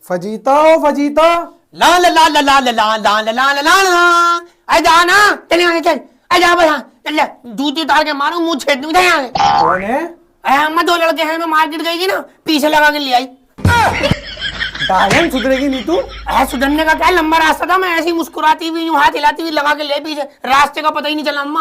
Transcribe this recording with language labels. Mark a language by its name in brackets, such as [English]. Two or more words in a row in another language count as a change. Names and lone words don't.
[Hindi] फजीता ओ फजीता। ला ला ला ला ला ला ला ला ला ला ला ला ला। अरे जा ना, चल यहाँ चल। अरे जा बस, चल जा, जूती उतार के मारूं, मुंह छेद दूंगा यहाँ। कौन है? अरे अम्मा, दो लड़के हैं, मैं मार्केट गई थी ना, पीछे लगा के ले आई। डायन सुधरेगी नहीं तू। अरे सुधरने का क्या, लंबा रास्ता था, मैं ऐसी मुस्कुराती हुई यूं हाथ हिलाती हुई लगा के ले पीछे, रास्ते का पता ही नहीं चला अम्मा।